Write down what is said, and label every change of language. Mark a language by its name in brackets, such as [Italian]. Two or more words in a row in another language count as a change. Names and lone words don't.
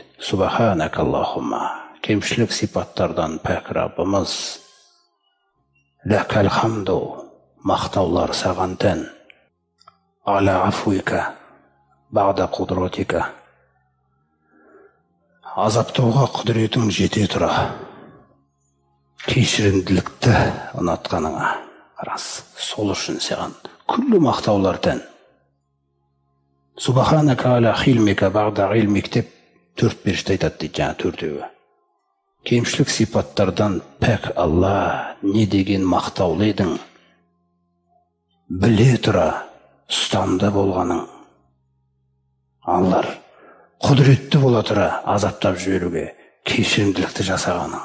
[Arabic] سبحانك اللهم, [Kazakh] кемшілік сипаттардан пәк Раббымыз, [Arabic] لك الحمد, [Kazakh] мақтаулар саған тән, [Arabic] على عفوك بعد قدرتك, [Kazakh] азаптауға құдіретің жете тұра, кешірімділікті ұнатқаныңа. Қарас, сол үшін саған күллі мақтаулар тән. [Arabic] سبحانك على حلمك بعد علمك [Kazakh] деп 4 періште айтады дейді, жаңа 4-еуі. Кемшілік сипаттардан пәк Алла, не деген мақтаулы едің, біле тұра ұстамды болғаның. Аллар құдіретті бола тұра азаптап жіберуге кешірімділікті жасағаның.